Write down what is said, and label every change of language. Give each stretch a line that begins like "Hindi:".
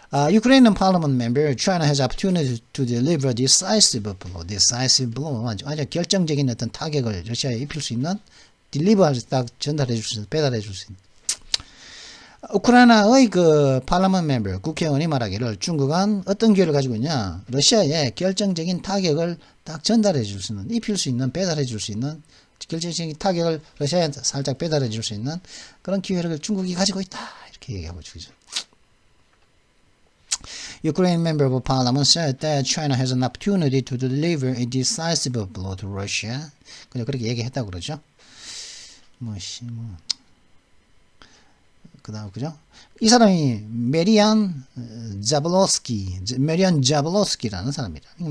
English: Ukrainian parliament member, China has opportunity to deliver decisive blow. decisive blow.
Korean: 아주 결정적인 어떤 타격을 러시아에 입힐 수 있는, 딜리버할 딱 전달해 줄 수 있는, 배달해 줄 수 있는. 우크라이나의
English: parliament member,
Korean: 국회의원이 말하기를 중국은 어떤 기회를 가지고 있냐? 러시아에 결정적인 타격을 딱 전달해 줄 수 있는, 입힐 수 있는, 배달해 줄 수 있는, 결정적인 타격을 러시아에 살짝 배달해 줄 수 있는 그런 기회를 중국이 가지고 있다. 이렇게 얘기하고 있죠.
English: Ukrainian member of parliament said that China has an opportunity to deliver a decisive blow to Russia.
Korean: 그냥 그렇게 얘기했다고 그러죠. 그다음 그죠? 이 사람이 메리안 자블로스키라는 사람이다.